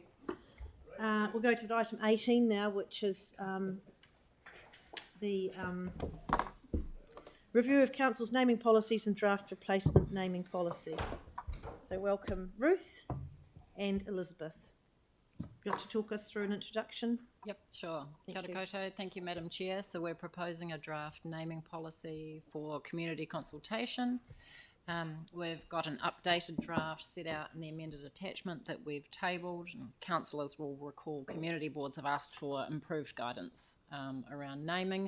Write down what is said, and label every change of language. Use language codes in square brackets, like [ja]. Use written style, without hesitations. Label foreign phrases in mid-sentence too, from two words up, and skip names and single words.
[en] We'll go to item 18 now, which is the review of Council's naming policies and draft replacement naming policy. So welcome Ruth and Elizabeth. You want to talk us through an introduction? Yep, sure. [mi] Kia ora koutou. [en] Thank you, Madam Chair. So we're proposing a draft naming policy for community consultation. We've got an updated draft set out in the amended attachment that we've tabled, and councillors will recall community boards have asked for improved guidance around naming.